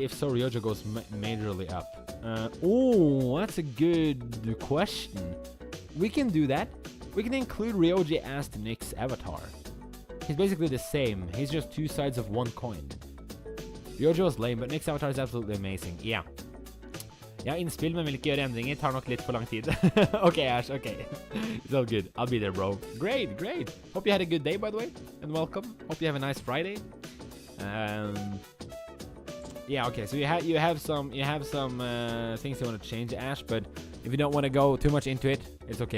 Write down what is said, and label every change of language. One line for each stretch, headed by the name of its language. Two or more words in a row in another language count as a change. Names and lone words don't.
English: If so, Ryoji goes majorly up. Oh, that's a good question. We can do that. We can include Ryoji as the Nyx avatar. He's basically the same. He's just two sides of one coin. Ryoji was lame, but Nyx avatar is absolutely amazing. Yeah.
Norwegian: Ja, innspill, men vil ikke gjøre endringer. Tar nok litt for lang tid.
English: Okay, Ash, okay. It's all good. I'll be there, bro. Great. Hope you had a good day, by the way, and welcome. Hope you have a nice Friday. Yeah, okay. So you have some things you want to change, Ash, but if you don't want to go too much into it, it's okay.